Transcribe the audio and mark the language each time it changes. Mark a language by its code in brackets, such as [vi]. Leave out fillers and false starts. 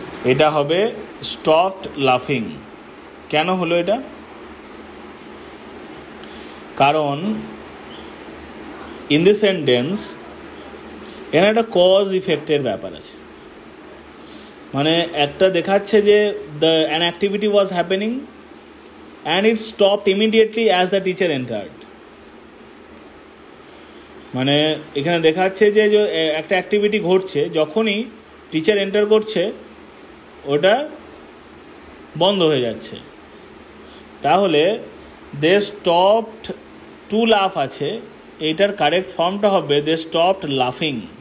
[bn] এটা হবে [en] stopped laughing. [bn] কেন হলো এটা? কারণ [en] in this sentence [bn] এখানে একটা কজ ইফেক্টের ব্যাপার আছে। মানে একটা দেখাচ্ছে যে [en] an activity was happening and it stopped immediately as the teacher entered. [bn] মানে এখানে দেখাচ্ছে যে একটা অ্যাক্টিভিটি ঘটছে, যখনই টিচার এন্টার করছে ওটা বন্ধ হয়ে যাচ্ছে। তাহলে [en] they stopped to laugh [bn] আছে, এইটার কারেক্ট ফর্মটা হবে [en] দে stopped লাফিং।